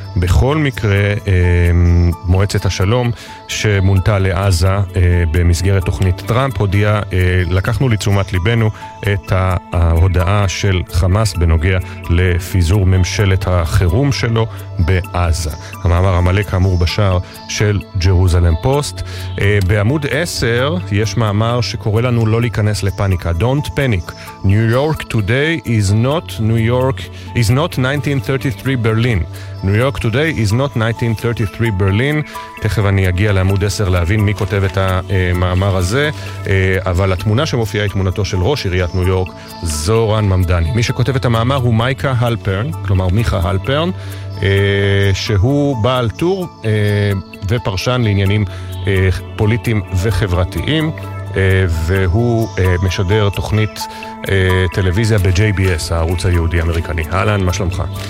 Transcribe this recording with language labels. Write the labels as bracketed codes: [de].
[he] בכל מקרה, מועצת השלום שמונתה לעזה במסגרת תוכנית טראמפ הודיעה, לקחנו לתשומת ליבנו את ההודעה של חמאס בנוגע לפיזור ממשלת החירום שלו בעזה. המאמר המלא כאמור בשער של ג'רוזלם פוסט. בעמוד 10 יש מאמר שקורא לנו לא להיכנס לפאניקה. [en] Don't panic. New York today is not New York, is not 1933 Berlin. New York today is not 1933 Berlin. [he] תכף אני אגיע לעמוד 10 להבין מי כותב את המאמר הזה, אבל התמונה שמופיעה היא תמונתו של ראש עיריית ניו יורק, זורן ממדני. מי שכותב את המאמר הוא מייקה הלפרן, כלומר מיכה הלפרן, שהוא בעל טור ופרשן לעניינים פוליטיים וחברתיים, והוא משדר תוכנית טלוויזיה ב-JBS, הערוץ היהודי-אמריקני. אהלן, מה שלומך?